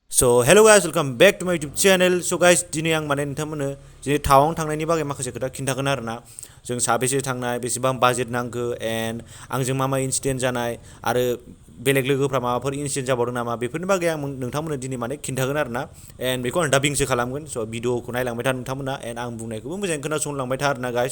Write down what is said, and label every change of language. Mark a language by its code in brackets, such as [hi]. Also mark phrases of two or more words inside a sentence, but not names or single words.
[en] So hello guys, welcome back to my YouTube channel. So guys, [brx] दिनै आं माने नोंथांमोननो दिनै टावां थांनायनि बागै माखासे खोथा खिन्थागोन आरोना। जों साबेसे थांनाय, बेसेबां बाजेट नांगौ, एन्ड आंजों मा इन्सिडेन्ट जानाय आरो बेलेग लोगोफ्रा माबाफोर इन्सिडेन्ट जाबावदों नामा, बेफोरनि बागै आं नोंथांमोननो दिनै माने खिन्थागोन आरोना। एन्ड बेखौ आं डाबिंसो खालामगोन। स' भिडिअखौ नायलांबाय था नोंथांमोना, एन्ड आं बुंनायखौबो मोजाङै खोनासंलांबाय था आरोना गाइस।